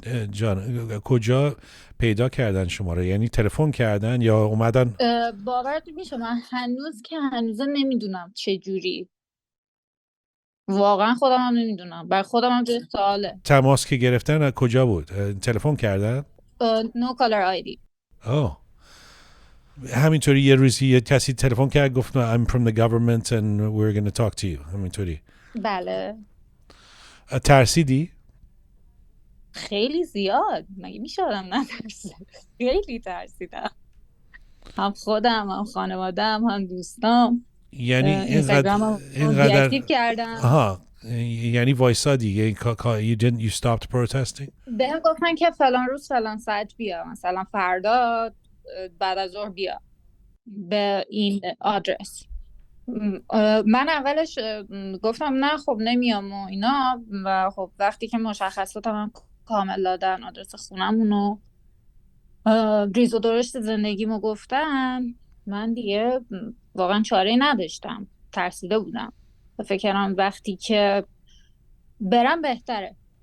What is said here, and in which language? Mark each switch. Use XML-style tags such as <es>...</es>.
<fa>جان، کجا پیدا کردن شما رو؟ یعنی تلفن کردن یا اومدن؟ باورت میشه من هنوز نمیدونم چه جوری، واقعا خودم هم نمیدونم، برای خودم هم جای سواله. تماس که گرفتن کجا بود؟ تلفن کردن؟</fa> <en>No caller ID.</en> <fa>همینطوری یه روزی یه کسی تلفن کرد گفت</fa> <en>I'm from the government and we're going to talk to you.</en> <fa>همینطوری؟ بله. ترسیدی؟ خیلی زیاد، مگه میشه آدم نترسه؟ خیلی ترسیدم، هم خودم، هم خانوادم، هم دوستام. یعنی اینستاگرامم دیاکتیو کردم. یعنی وایسادی،</fa> <en>you stopped protesting؟</en> <fa>بهم گفتن که فلان روز فلان ساعت بیا، مثلا فردا بعد از ظهر بیا به این آدرس. من اولش گفتم نه خب نمیام و اینا، و خب وقتی که مشخصاتم کامل دادن، آدرس خونمونو، ریز و درشت زندگیمو گفتم، من دیگه واقعا چاره‌ای نداشتم، ترسیده بودم و فکر کردم وقتی که برم بهتره.</fa>